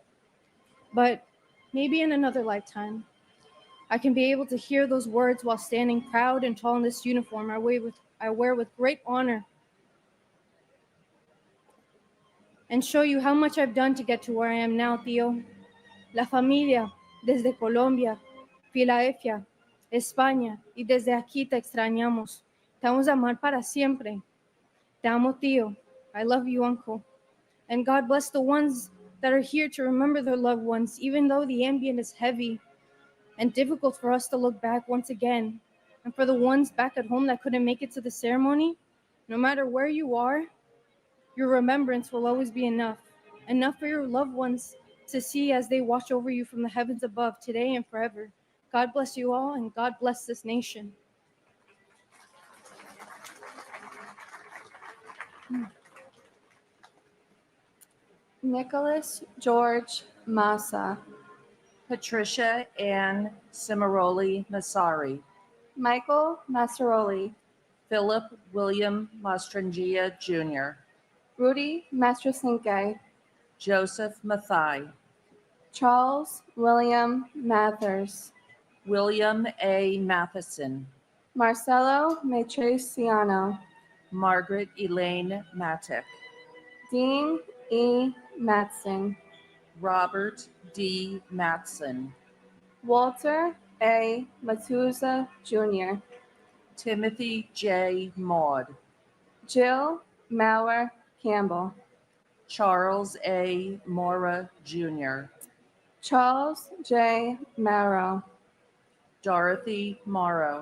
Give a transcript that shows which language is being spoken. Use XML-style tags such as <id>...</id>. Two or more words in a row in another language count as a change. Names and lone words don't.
<en>But maybe in another lifetime, I can be able to hear those words while standing proud and tall in this uniform I wear with great honor, and show you how much I've done to get to where I am now, Tío.</en> <es>La familia, desde Colombia, Filadelfia, España, y desde aquí te extrañamos. Te vamos a amar para siempre. Te amo, Tío.</es> <en>I love you, Uncle. And God bless the ones that are here to remember their loved ones, even though the ambient is heavy and difficult for us to look back once again. And for the ones back at home that couldn't make it to the ceremony, no matter where you are, your remembrance will always be enough for your loved ones to see as they watch over you from the heavens above today and forever. God bless you all, and God bless this nation. Nicholas George Massa, Patricia Ann Cimaroli Massari, Michael Massaroli, Philip William Mastrangia Jr., Rudy Mastroslinke, Joseph Mathai, Charles William Mathers, William A. Matheson, Marcelo Matriciano, Margaret Elaine Matic, Dean E. Matson, Robert D. Matson, Walter A. Matuza Jr., Timothy J. Maud, Jill Maurer Campbell, Charles A. Mora Jr., Charles J. Morrow, Dorothy Morrow,</en>